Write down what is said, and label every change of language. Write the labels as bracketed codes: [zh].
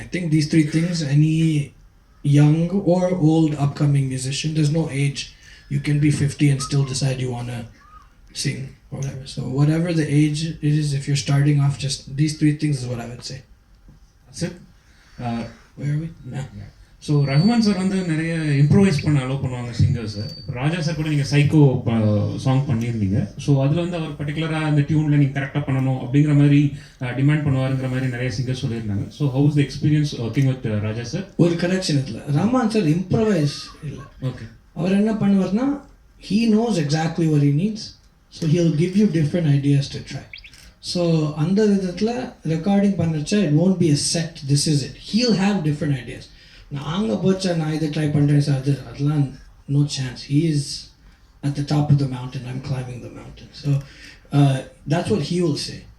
[en] I think these 3 things, any young or old upcoming musician, there's no age. You can be 50 and still decide you want to sing or whatever. So whatever the age it is, if you're starting off, just these 3 things is what I would say. That's it. Where are we? Yeah. [ta] So Rahman sir வந்து நிறைய improvise பண்ண allow பண்ணுவாங்க சிங்கர்ஸை. இப்போ ராஜா sir கூட நீங்கள் psycho song பண்ணியிருந்தீங்க. So அதில் வந்து அவர் பர்டிகுலராக அந்த டியூனில் நீங்கள் கரெக்டாக பண்ணணும் அப்படிங்கிற மாதிரி டிமாண்ட் பண்ணுவாருங்கிற மாதிரி நிறைய சிங்கர்ஸ் சொல்லியிருந்தாங்க. [en] So how's the experience working with Raja sir? [ta] ஒரு கரெக்ஷன் இல்லை, ரஹ்மான் சார் இம்ப்ரோவைஸ் இல்லை. ஓகே, அவர் என்ன பண்ணுவார்னா, [en] he knows exactly what he needs, so he'll give you different ideas to try. So [ta] அந்த விதத்தில் recording பண்ணுறச்ச [en] it won't be a set, this is it. He'll have different ideas. [ta] நாங்கள் போச்சா நான் இதை try பண்ணுறேன் சார், அதெல்லாம் [en] no chance. He is at the top of the mountain, I'm climbing the mountain. So that's what he will say.